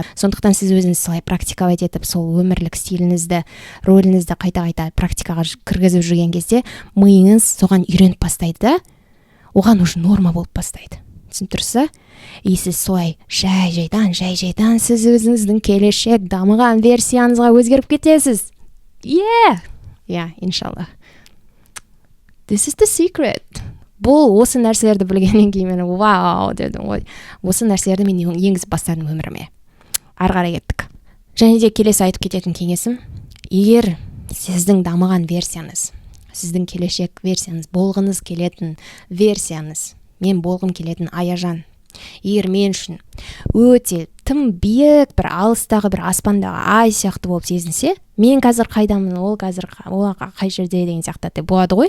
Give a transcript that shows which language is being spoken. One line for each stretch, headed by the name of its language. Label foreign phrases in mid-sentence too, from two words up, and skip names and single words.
Kazakh: Сондықтан сіз өзіңіз солай практиковать етіп, сол өмірлік стиліңізді, рөліңізді қайта-қайта практикаға кіргізіп жүрген кезде, миыңыз соған үйреніп бастайды да, оған уже норма болып бастайды. Түсініп тұрсыз? И сіз солай жай-жайдан сіз өзіңіздің келешек дамыған версияңызға өзгеріп кетесіз. Иншалла.
English: This is the secret.
Kazakh: Бұл осы нәрселерді білгеннен кейін мен вау дедім ғой. Осы нәрселерді мен енгізіп бастадым өміріме. Ары қарай кеттік. Және де келесі айтып кететін кеңесім, егер сіздің дамыған версияңыз, сіздің келешек версияңыз, болғыңыз келетін версияңыз, мен болғым келетін Аяжан, егер мен үшін өте тым биік, бір алыстағы, бір аспандағы ай сияқты болып сезінсе, мен қазір қайдамын, ол қай жерде деген сияқты болады ғой.